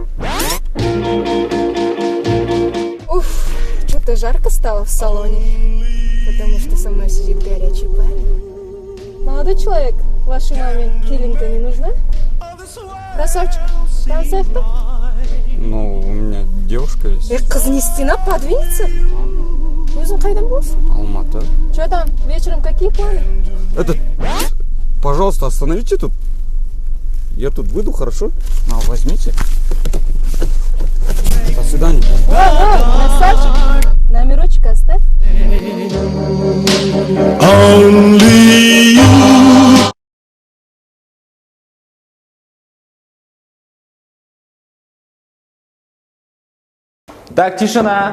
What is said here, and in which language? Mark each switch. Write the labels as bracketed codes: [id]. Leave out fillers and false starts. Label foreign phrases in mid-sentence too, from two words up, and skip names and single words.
[ru] Уф, что-то жарко стало в салоне, потому что со мной сидит горячий парень. Молодой человек, вашей маме киллинг-то не нужна? Красавчик, концерта? Ну, у меня девушка есть. Кыз не стена, [kk] подвинется? Өзің қайдан болсын? Алматы. [ru] Что там, вечером какие планы? Пожалуйста, остановите тут. Я тут выйду, хорошо? Возьмите. До свидания. Красавчик, номерочек оставь. Так, тишина.